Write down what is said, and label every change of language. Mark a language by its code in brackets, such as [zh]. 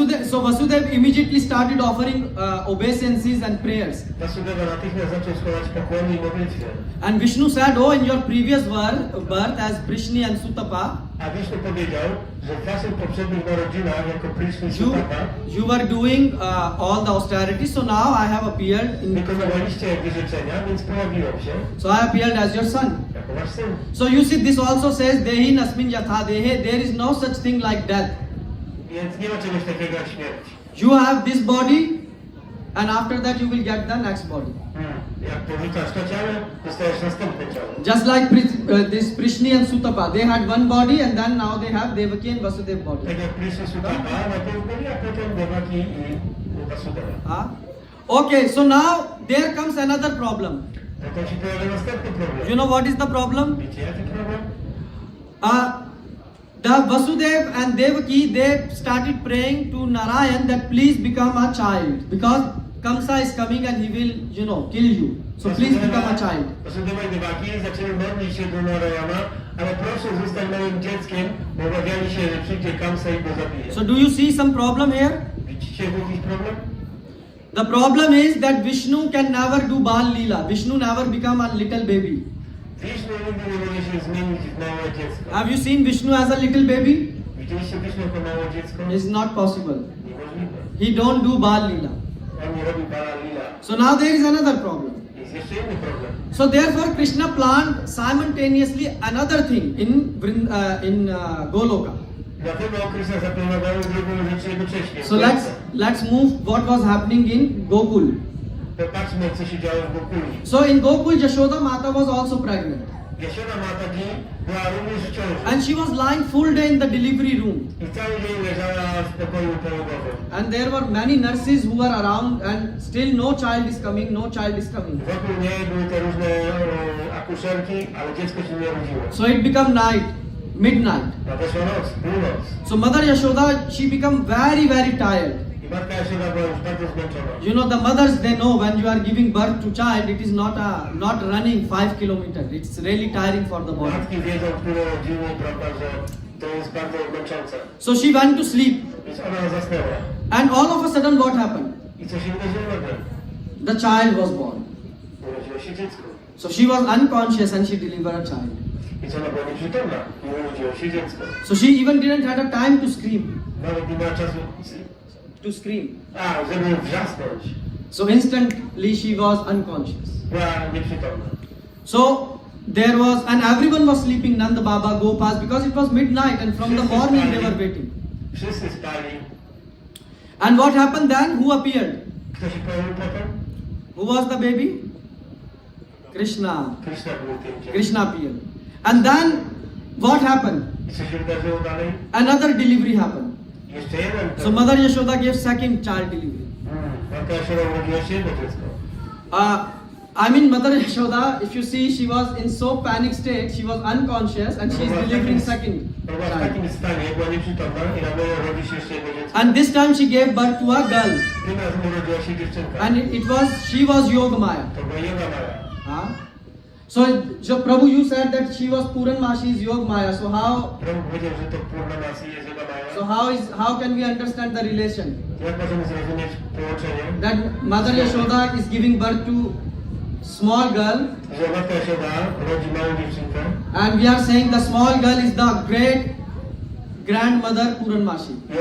[en] So Vasudev immediately started offering obeisances and prayers. [pl] Vasudewa natychmiast zaczął składać pokłony i modlitwy. [en] And Vishnu said, "Oh, in your previous birth as Prishni and Sutapa, [pl] A Wisznu powiedział, że w waszych poprzednich narodzinach jako Prishni i Sutapa [en] you were doing all the austerities. So now I have appeared in. [pl] wykonywaliście wyrzeczenia, więc pojawiłem się [en] So I appeared as your son. [pl] jako wasz syn. [en] So you see, this also says [sa] Dehi Nasmin Yatha Dehe. [en] There is no such thing like death. [pl] Więc nie ma czegoś takiego jak śmierć. [en] You have this body, and after that you will get the next body. [pl] Jak porzucasz to ciało, dostajesz następne ciało. [en] Just like this Prishni and Sutapa, they had one body, and then now they have Devaki and Vasudev body. [pl] Tak jak Prishni Sutapa, najpierw byli, a potem Devaki i Vasudeva. [en] Okay, so now there comes another problem. [pl] Potem się pojawia następny problem. [en] You know what is the problem? [pl] Wiecie jaki problem? [en] The Vasudev and Devaki, they started praying to Narayan that please become a child, because Kamsa is coming and he will, kill you. So please become a child. [pl] Vasudeva i Devaki zaczęli modlić się do Narayana, ale proszę zostań moim dzieckiem, bo obawiali się, że przyjdzie Kamsa i go zabije. [en] So do you see some problem here? [pl] Widzicie jakiś problem? [en] The problem is that Vishnu can never do Bal Leela. Vishnu never become a little baby. [pl] Wisznu nigdy nie może się zmienić w małe dziecko. [en] Have you seen Vishnu as a little baby? [pl] Widzieliście Wisznu jako małe dziecko? [en] It's not possible. [pl] Niemożliwe. [en] He don't do Bal Leela. [pl] On nie robi Bala Lila. [en] So now there is another problem. [pl] Jest jeszcze inny problem. [en] So therefore Krishna planned simultaneously another thing in Goloka. [pl] Dlatego Krishna zaplanował drugą rzecz jednocześnie. [en] So let's move what was happening in Gokul. [pl] Popatrzmy, co się działo w Gokuli. [en] So in Gokul, Yashoda Mata was also pregnant. [pl] Jashoda Mataji była również w ciąży. [en] And she was lying full day in the delivery room. [pl] I cały dzień leżała w pokoju połogowym. [en] And there were many nurses who were around, and still no child is coming, no child is coming. [pl] Wokół niej były te różne akuszerki, ale dziecko się nie urodziło. [en] So it became night, midnight. [pl] Nadeszła noc, północ. [en] So Mother Yashoda, she became very, very tired. [pl] I matka Jashoda była już bardzo zmęczona. [en] You know, the mothers, they know when you are giving birth to child, it is not running 5 kilometers. It's really tiring for the body. [pl] Matki wiedzą, które rodziny, prawda, że to jest bardzo męczące. [en] So she went to sleep. [pl] Więc ona zasnęła. [en] And all of a sudden what happened? [pl] I co się wydarzyło nagle? [en] The child was born. [pl] Urodziło się dziecko. [en] So she was unconscious and she delivered a child. [pl] I co ona była nieprzytomna? I urodziło się dziecko. [en] So she even didn't have a time to scream. [pl] Nawet nie miała czasu żeby wrzasnąć. [en] So instantly she was unconscious. [pl] Była nieprzytomna. [en] So there was, and everyone was sleeping, Nanda Baba, Gopas, because it was midnight and from the morning they were waiting. [pl] Wszyscy spali. [en] And what happened then? Who appeared? [pl] Kto się pojawił potem? [en] Who was the baby? Krishna. [pl] Krishna był tym dzieckiem. [en] Krishna appeared. And then what happened? [pl] I co się wydarzyło dalej? [en] Another delivery happened. [pl] Jeszcze jeden. [en] So Mother Yashoda gave second child delivery. [pl] Matka Jashoda urodziła się jedno dziecko. [en] I mean, Mother Yashoda, if you see, she was in so panic state, she was unconscious, and she is delivering second [pl] Była w [en] child. [pl] takim stanie, była nieprzytomna i nagle rodzi się jeszcze jedno dziecko. [en] And this time she gave birth to a girl, [pl] Tym razem urodziła się dziewczynka. [en] and she was Yogamaya. [pl] To była Yoga Maja. Huh? [en] So Prabhu, you said that she was Puranmashi's Yogamaya. So [pl] Prabhu powiedział, że to Purnamasi jest Yoga Maja. [en] how can we understand the relation [pl] Jak możemy zrozumieć połączenie? [en] that Mother Yashoda is giving birth to small girl, [pl] Że matka Yashoda rodzi małą dziewczynkę. [en] and we are saying the small girl is the great grandmother Puranmashi.